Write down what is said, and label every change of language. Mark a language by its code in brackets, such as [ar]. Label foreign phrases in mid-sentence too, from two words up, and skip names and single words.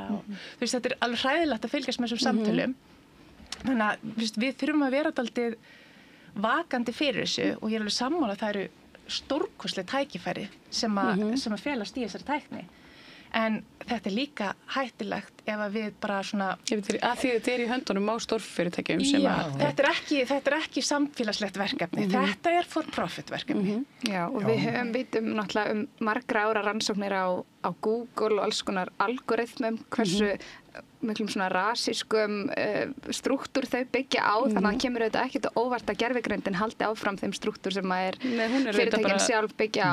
[is] Þú veist, þetta er alveg hræðilegt að fylgjast með þessum samtölum. Þannig að við þurfum að vera dálítið vakandi fyrir þessu og ég er alveg sammála að það eru stórkostleg tækifæri sem að felast í þessari tækni. En þetta líka hættulegt ef að við bara svona... Að því þetta í höndunum á stórfyrirtækjum sem að... Þetta er ekki samfélagslegt verkefni. Þetta er [en] for profit [is] verkefni. Já, og við vitum náttúrulega margra ára rannsóknir á Google og alls konar algoritmum, hversu miklum svona rasískum strúktúr þau byggja á, þannig að það kemur auðvitað ekkert óvart að gervigreindin haldi áfram þeim strúktúr sem að fyrirtækin sjálf byggja á.